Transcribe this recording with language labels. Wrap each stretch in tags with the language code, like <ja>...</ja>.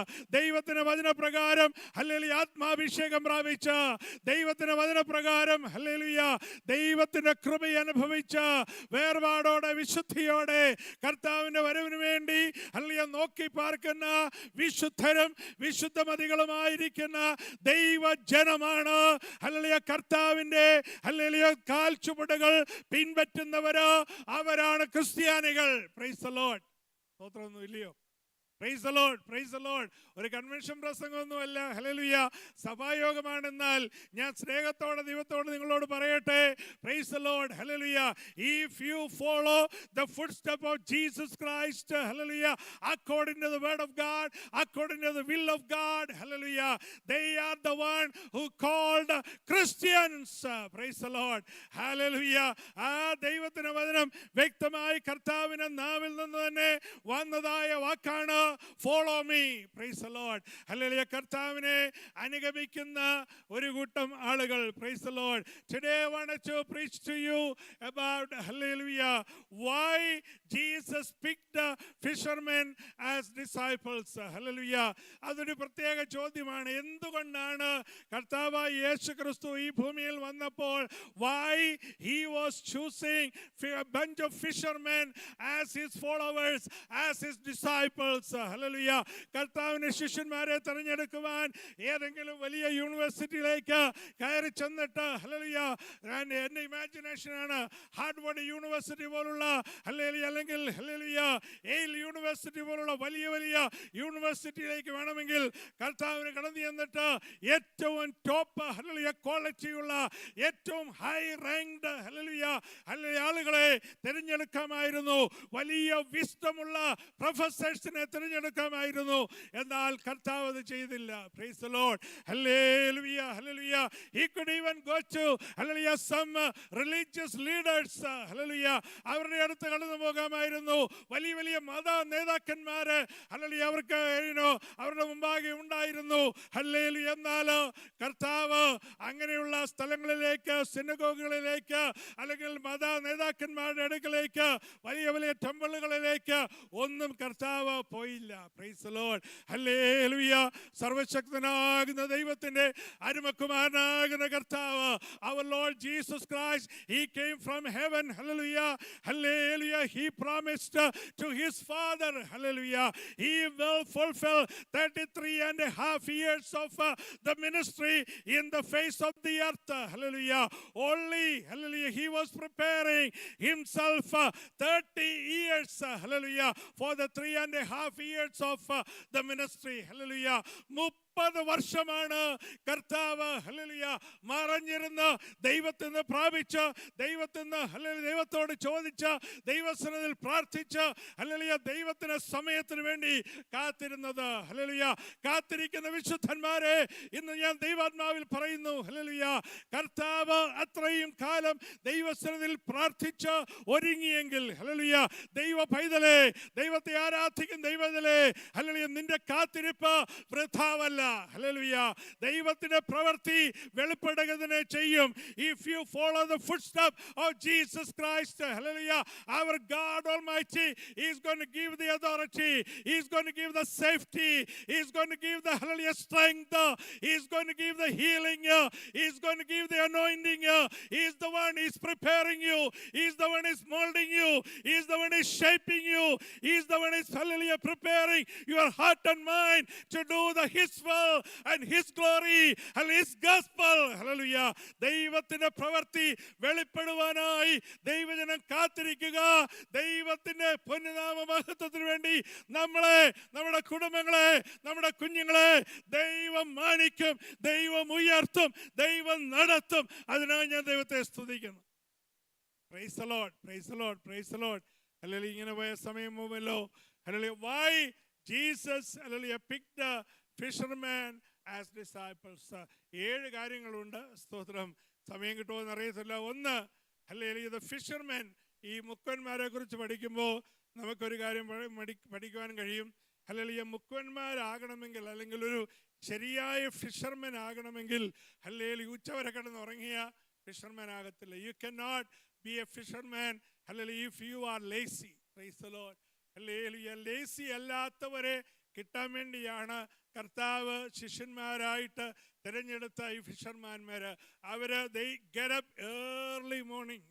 <ml>ദൈവത്തിന്റെ വചനപ്രകാരം ഹല്ലേലൂയ ആത്മാഭിഷേകം പ്രാപിച്ച, ദൈവത്തിന്റെ വചനപ്രകാരം ഹല്ലേലൂയ ദൈവത്തിന്റെ കൃപ അനുഭവിച്ച, വേർപാടോടെ വിശുദ്ധിയോടെ കർത്താവിന്റെ വരവിന് വേണ്ടി ഹല്ലേലൂയ നോക്കി പാർക്കുന്ന വിശുദ്ധരും വിശുദ്ധമതികളുമായിരിക്കുന്ന ദൈവജനമാണ് ഹല്ലേലൂയ കർത്താവിന്റെ ഹല്ലേലൂയ കാൽച്ചുവടുകൾ പിൻപറ്റുന്നവര്. അവരാണ് ക്രിസ്ത്യാനികൾ.</ml> <en>Praise the Lord.</en> <ml>സ്തോത്രമൊന്നും ഇല്ലയോ? Praise the Lord. Praise the Lord. ഒരു കൺവെൻഷൻ പ്രസംഗമൊന്നുമല്ല. ഹല്ലേലൂയ. സഭായോഗമാണെന്നാൽ ഞാൻ സ്നേഹത്തോടെ ദൈവത്തോട് നിങ്ങളോട് പറയട്ടെ,</ml> <en>Praise the Lord.</en> <ml>Hallelujah.</ml> <en>If you follow the footstep of Jesus Christ, hallelujah, according to the word of God, according to the will of God, hallelujah, they are the one who called Christians. Praise the Lord. Hallelujah.</en> <ml>ആ ദൈവത്തിന്റെ വചനം വ്യക്തമായി കർത്താവിന്റെ നാവിൽ നിന്ന് തന്നെ വന്നതായ വാക്കാണ്.</ml> <en>follow me. Praise the Lord.</en> <ml>Hallelujah. കർത്താവിനെ അനുഗമിക്കുന്ന ഒരു കൂട്ടം ആളുകൾ.</ml> <en>Praise the Lord. Today I wanted to preach to you about, hallelujah, why Jesus picked the fishermen as disciples. Hallelujah.</en> <ml>അതൊരു പ്രത്യേക ചോദ്യമാണ്. എന്തുകൊണ്ടാണ് കർത്താവായ യേശുക്രിസ്തു ഈ ഭൂമിയിൽ വന്നപ്പോൾ</ml> <en>why he was choosing a bunch of fishermen as his followers, as his disciples. Hallelujah.</en> <ml>കർത്താവിന്റെ ശിഷ്യന്മാരെ തിരഞ്ഞെടുക്കുവാൻ ഏതെങ്കിലും വലിയ യൂണിവേഴ്സിറ്റിയിലേക്ക് കയറി ചെന്നിട്ട്, ഹല്ലേലൂയ, എൻ്റെ ഇമാജിനേഷനാണ്, ഹാർഡ്വേർഡ് യൂണിവേഴ്സിറ്റി പോലുള്ള, ഹല്ലേലൂയ, അല്ലെങ്കിൽ ഹല്ലേലൂയ യെയിൽ യൂണിവേഴ്സിറ്റി പോലുള്ള വലിയ വലിയ യൂണിവേഴ്സിറ്റിയിലേക്ക് വേണമെങ്കിൽ കർത്താവിന് കടന്നു ചെന്നിട്ട് ഏറ്റവും ടോപ്പ്, ഹല്ലേലൂയ, ക്വാളിറ്റിയുള്ള ഏറ്റവും ഹൈ റാങ്ക്ഡ്, ഹല്ലേലൂയ, ആളുകളെ തിരഞ്ഞെടുക്കാമായിരുന്നു. വലിയ വിസ്ഡമുള്ള പ്രൊഫസേഴ്സിനെ തിരഞ്ഞെടുക്കാമായിരുന്നു. എന്നാൽ കർത്താവ് അത് ചെയ്തില്ല.</ml> <en>Praise the Lord.</en> <ml>Hallelujah. Hallelujah.</ml> <en>He could even go to, hallelujah, some religious leaders.</en> <ml>Hallelujah. അവരുടെ അടുത്ത് കടന്നു പോകാമായിരുന്നു. വലിയ വലിയ മത നേതാക്കന്മാര്, ഹല്ലേലൂയ, അവർക്ക് അവരുടെ മുമ്പാകെ ഉണ്ടായിരുന്നു. ഹല്ലേലൂയ. എന്നാൽ കർത്താവ് അങ്ങനെയുള്ള സ്ഥലങ്ങളിലേക്ക്, സിനഗോഗുകളിലേക്ക്, അല്ലെങ്കിൽ മത നേതാക്കന്മാരുടെ അടുക്കലേക്ക്, വലിയ വലിയ ടെമ്പിളുകളിലേക്ക് ഒന്നും കർത്താവ് പോയില്ല.</ml> <en>Praise the Lord. Hallelujah.</en> <ml>സർവശക്തനാകുന്ന ദൈവത്തിന്റെ അരുമകുമാരനാകുന്ന കർത്താവ്,</ml> <en>our Lord Jesus Christ, he came from heaven. Hallelujah. Hallelujah. He promised to his Father, hallelujah, he will fulfill 33.5 years of the ministry in the face of the earth. Hallelujah. Only, hallelujah, he was preparing himself 30 years, hallelujah, for the 3.5 years of the ministry. Hallelujah.</en> <ml>30 വർഷമാണ് കർത്താവ്, hallelujah, മറഞ്ഞിരുന്ന് ദൈവത്തിൽ നിന്ന് പ്രാപിച്ച്, ദൈവത്തോട് ചോദിച്ച്, ദൈവസന്നിധിയിൽ പ്രാർത്ഥിച്ച്, hallelujah, ദൈവത്തിന്റെ സമയത്തിന് വേണ്ടി കാത്തിരുന്നത്. ഹല്ലേലൂയ. കാത്തിരിക്കുന്ന വിശുദ്ധന്മാരെ ഇന്ന് ഞാൻ ദൈവാത്മാവിൽ പറയുന്നു, ഹല്ലേലൂയ, കർത്താവ് അത്രയും കാലം ദൈവസന്നിധിയിൽ പ്രാർത്ഥിച്ച് ഒരുങ്ങിയെങ്കിൽ, ഹല്ലേലൂയ, ദൈവ പൈതലേ, ദൈവത്തെ ആരാധിക്കുന്ന ദൈവത്തിലെ, ഹല്ലേലൂയ, നിന്റെ കാത്തിരിപ്പ് വൃഥാവല്ല. ഹല്ലേലൂയ. ദൈവത്തിന്റെ പ്രവൃത്തി വെളിപ്പെടുകതന്നെ ചെയ്യും.</ml> <en>If you follow the footsteps of Jesus Christ, hallelujah, our God Almighty is going to give the authority, he is going to give the safety, he is going to give the, hallelujah, strength, he is going to give the healing, he is going to give the anointing, he is the one who is preparing you, he is the one who is molding you, he is the one who is shaping you, he is the one who is, hallelujah, preparing your heart and mind to do his will and his glory and his gospel. Hallelujah.</en> <ml>ദൈവത്തിന്റെ പ്രവൃത്തി വെളിപ്പെടുവാനായി ദൈവജനം കാത്തിരിക്കുക. ദൈവത്തിന്റെ പൊന്നുനാമ മഹത്വത്തിന് വേണ്ടി നമ്മളെ, നമ്മുടെ കുടുംബങ്ങളെ, നമ്മുടെ കുഞ്ഞുങ്ങളെ ദൈവം മാനിക്കും, ദൈവം ഉയർത്തും, ദൈവം നടത്തും. അതിനായി ഞാൻ ദൈവത്തെ സ്തുതിക്കുന്നു.</ml> <en>Praise the Lord. Praise the Lord.</en> <ml>Praise the Lord. Hallelujah. ഇങ്ങനെ പോയ സമയം പോവല്ലോ. Hallelujah.</ml> <en>Why Jesus, hallelujah, picked the fishermen as disciples.</en> <ml>7 കാര്യങ്ങളുണ്ട്. സ്തോത്രം. സമയം കിട്ടുമോ അറിയത്തില്ല. ഒന്ന്, ഹല്ലേലൂയ, the fishermen. ഈ മുക്കന്മാരെ കുറിച്ച് പഠിക്കുമ്പോൾ നമുക്കൊരു കാര്യം പഠിക്കുവാൻ കഴിയും. ഹല്ലേലൂയ, മുക്കന്മാരാകണമെങ്കിൽ, അല്ലെങ്കിൽ ഒരു ശരിയായ ഫിഷർമാൻ ആകണമെങ്കിൽ, ഹല്ലേലൂയ, ഉച്ചവരെ കിടന്നുറങ്ങിയ ഫിഷർമാൻ ആകത്തില്ല.</ml> <en>You cannot be a fisherman, hallelujah, if you are lazy. Praise the Lord. Hallelujah.</en> <ml>Lazy അല്ലാത്തവരെ കിട്ടാൻ വേണ്ടിയാണ് കർത്താവ് ശിഷ്യന്മാരായിട്ട് തിരഞ്ഞെടുത്ത ഈ ഫിഷർമാൻമാര്.</ml> <en>അവര് they get up early morning.</en>